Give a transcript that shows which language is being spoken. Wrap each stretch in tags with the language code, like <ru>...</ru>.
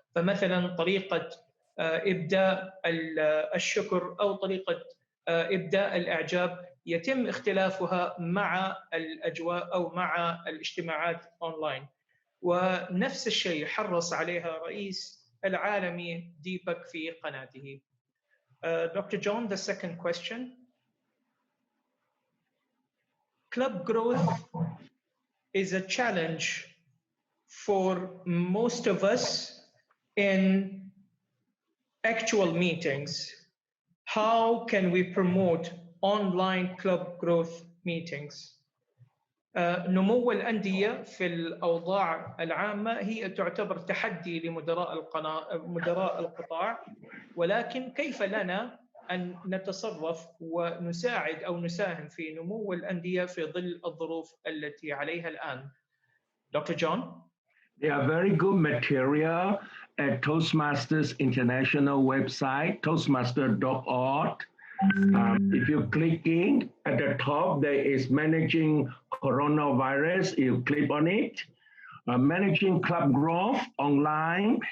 <ar>فمثلا طريقة إبداء الشكر أو طريقة إبداء الإعجاب يتم اختلافها مع الأجواء أو مع الاجتماعات أونلاين، ونفس الشيء حرص عليها رئيس العالمي ديبك في قناته.</ar> <en>Dr. John, the second question. Club growth is a challenge for most of us in actual meetings. How can we promote online club growth meetings?</en> <ar>نمو الأندية في الأوضاع العامة هي تعتبر تحدي لمدراء القطاع، ولكن كيف لنا أن نتصرف ونساعد أو نساهم في نمو الأندية في ظل الظروف التي عليها الآن؟ Dr.</ar> <en>John? There are very good material at Toastmasters International website, toastmaster.org. If you click in at the top, there is managing coronavirus. You click on it. Managing club growth online.</en>